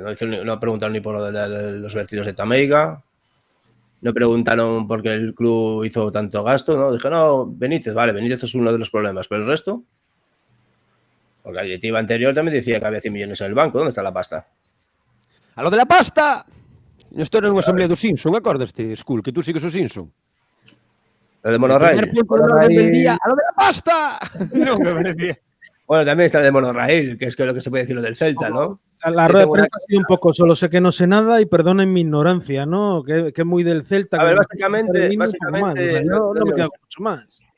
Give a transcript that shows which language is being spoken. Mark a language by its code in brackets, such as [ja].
[es] No preguntaron ni por lo de los vertidos de Tameiga. No preguntaron por qué el club hizo tanto gasto, ¿no? Dije, no, Benítez, vale, Benítez es uno de los problemas, pero el resto. Porque la directiva anterior también decía que había 100 millones en el banco. ¿Dónde está la pasta? A lo de la pasta! [gl] Isto era unha asamblea do Simpson, acordaste, Skull, que tú sigues o Simpson? [es] El de Monorraíl. El primer punto del orden del día, a lo de la pasta! [gl] Non me parecía. [es] Bueno, también está el de Monorraíl, que es que lo que se puede decir lo del Celta, ¿no? La rueda de prensa ha sido un poco, solo sé que no sé nada y perdonen mi ignorancia, ¿no? Que es muy del Celta. A ver, que básicamente, un poco más, o sea, no me queda mucho más.